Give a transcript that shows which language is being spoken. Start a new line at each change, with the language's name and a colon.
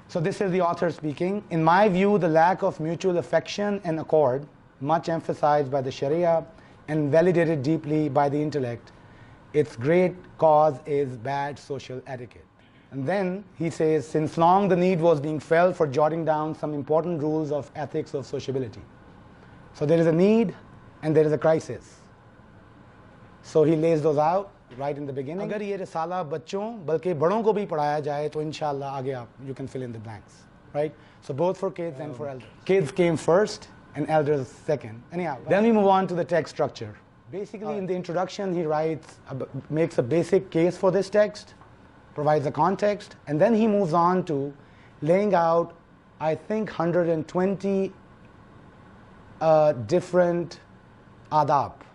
English: So this is the author speaking. In my view, the lack of mutual affection and accord, much emphasized by the Sharia and validated deeply by the intellect, its great cause is bad social etiquette. And then he says, since long the need was being felt for jotting down some important rules of ethics of sociability. So there is a need and there is a crisis. So he lays those out right in the beginning.
Hindi: अगर ये रिसाला बच्चों बल्कि बड़ों को भी पढ़ाया जाए तो इंशाल्लाह आगे आप
English: you can fill in the blanks, right? So both for kids and for elders. Kids came first and elders second. Anyhow, then we move on to the text structure. Basically, in the introduction, he makes a basic case for this text, provides a context, and then he moves on to laying out, I think, 120 different adab.